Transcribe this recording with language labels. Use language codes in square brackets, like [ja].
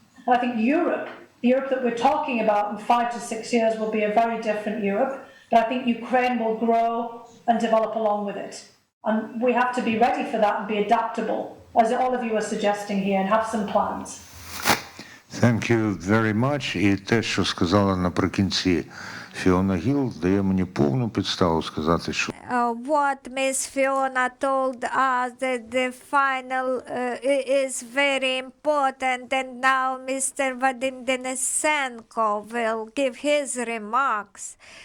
[en] And I think Europe, the Europe that we're talking about in 5 to 6 years will be a very different Europe. But I think Ukraine will grow and develop along with it. And we have to be ready for that and be adaptable, as all of you are suggesting here, and have some plans. Thank you very much. [uk] І те, що сказала наприкінці Fiona Gill, дає мені повну підставу сказати, що [en] What Miss Fiona told us that the final is very important, and now Mr. Vadym Denysenko will give his remarks.